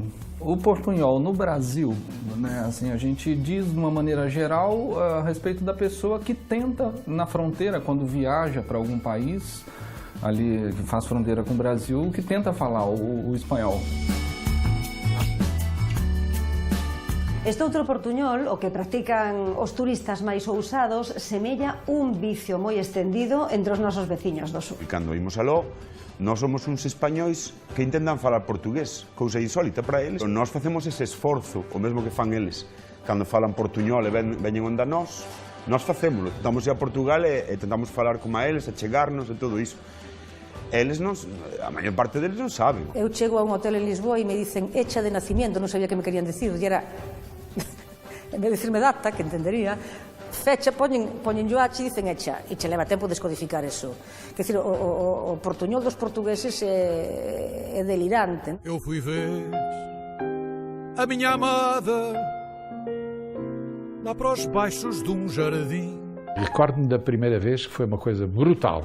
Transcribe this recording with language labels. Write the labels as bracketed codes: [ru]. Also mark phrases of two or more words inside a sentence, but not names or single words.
[pt] O portunhol no Brasil, né, assim, a gente diz de uma maneira geral a respeito da pessoa que tenta na fronteira, quando viaja para algum país, ali que faz fronteira com o Brasil, que tenta falar o espanhol. [gl] Este outro portuñol, o que practican os turistas máis ousados, semella un vicio moi estendido entre os nosos veciños do sur. E cando imos aló, nós somos uns españois que intentan falar portugués, cousa insólita para eles. Nós facemos ese esforzo, o mesmo que fan eles. Cando falan portuñol e veñen onda nós facémolo. Tentamos ir a Portugal e tentamos falar como a eles, a chegarnos e todo iso. Eles non, a maior parte deles non saben. Eu chego a un hotel en Lisboa e me dicen [es] hecha de nacimiento, [gl] non sabía que me querían decir, e era, en vez de decirme data, que entendería, fecha, poñen yo H e dicen hecha, e che leva tempo descodificar eso. [pt] Quer dizer, o portuñol dos portugueses é delirante. Eu fui ver a minha amada lá para os baixos de jardim. Recordo-me da primeira vez que foi uma coisa brutal.